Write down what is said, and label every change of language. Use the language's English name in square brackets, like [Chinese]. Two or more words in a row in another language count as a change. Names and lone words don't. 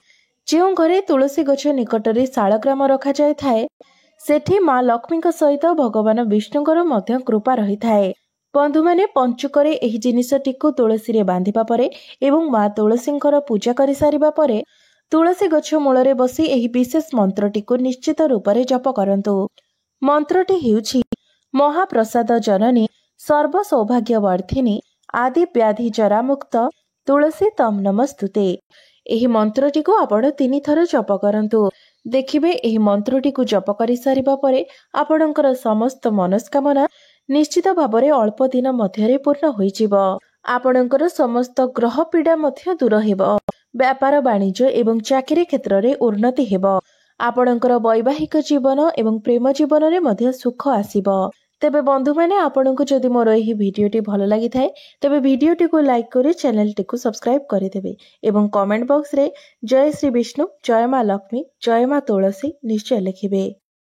[Odia] ଯେଉଁ ଘରେ ତୁଳସୀ ଗଛ ନିକଟରେ ଶାଳଗ୍ରାମ ରଖା ଯାଇ ଥାଏ ସେଠି ମା' ଲକ୍ଷ୍ମୀଙ୍କ ସହିତ ଭଗବାନ ବିଷ୍ଣୁଙ୍କର ମଧ୍ୟ କୃପା ରହିଥାଏ। ବନ୍ଧୁ ମାନେ ପଞ୍ଚୁକରେ ଏହି ଜିନିଷଟିକୁ ତୁଳସୀ ରେ ବାନ୍ଧିବା ପରେ ଏବଂ ମା' ତୁଳସୀଙ୍କର ପୂଜା କରି ସାରିବା ପରେ ତୁଳସୀ ଗଛ ମୂଳରେ ବସି ଏହି ବିଶେଷ ମନ୍ତ୍ରଟିକୁ ନିଶ୍ଚିତ ରୂପ ରେ ଜପ କରନ୍ତୁ। ମନ୍ତ୍ରଟି ହେଉଛି [Sanskrit] महाप्रसाद जननी सर्व सौभाग्य वर्धिनी आदि व्याधि जरा मुक्त तुलसी तम नमस्तुते। [Odia] ଏହି ମନ୍ତ୍ରଟି କୁ ଆପଣ 3 ଥର ଜପ କରନ୍ତୁ। ଦେଖିବେ ଏହି ମନ୍ତ୍ରଟି କୁ ଜପ କରି ସାରିବା ପରେ ଆପଣଙ୍କର ସମସ୍ତ ମନସ୍କାମନା ନିଶ୍ଚିତ ଭାବରେ ଅଳ୍ପ ଦିନ ମଧ୍ୟରେ ପୂର୍ଣ୍ଣ ହୋଇ ଯିବ। ଆପଣଙ୍କର ସମସ୍ତ ଗ୍ରହ ପୀଡ଼ା ମଧ୍ୟ ଦୂର ହେବ। ବ୍ୟାପାର ବାଣିଜ୍ୟ ଏବଂ ଚାକିରି କ୍ଷେତ୍ର ରେ ଉନ୍ନତି ହେବ। ଆପଣଙ୍କର ବୈବାହିକ ଜୀବନ ଏବଂ ପ୍ରେମ ଜୀବନ ରେ ମଧ୍ୟ ସୁଖ ଆସିବ। ତେବେ ବନ୍ଧୁ ମାନେ ଆପଣଙ୍କୁ ଯଦି ମୋର ଏହି ଭିଡିଓଟି ଭଲ ଲାଗି ଥାଏ ତେବେ ଭିଡିଓଟି କୁ ଲାଇକ କରି ଚ୍ୟାନେଲ ଟି କୁ ସବସ୍କ୍ରାଇବ କରି ଦେବେ ଏବଂ [English] comment box [Odia] ରେ ଜୟ ଶ୍ରୀ ବିଷ୍ଣୁ, ଜୟ ମା' ଲକ୍ଷ୍ମୀ, ଜୟ ମା' ତୁଳସୀ ନିଶ୍ଚୟ ଲେଖିବେ।